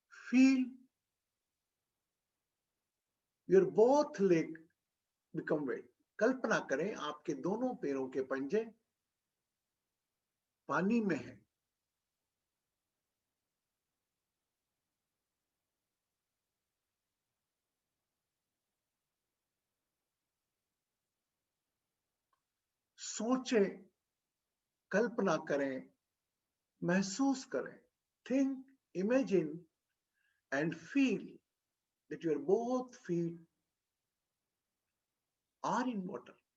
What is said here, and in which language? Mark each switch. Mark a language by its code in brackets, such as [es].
[en] Feel your both leg become wet. [hi] कल्पना करें आपके दोनों पैरों के पंजे पानी में हैं. सोचें, कल्पना करें, महसूस करें. [en] Think, imagine and feel that your both feet are in water.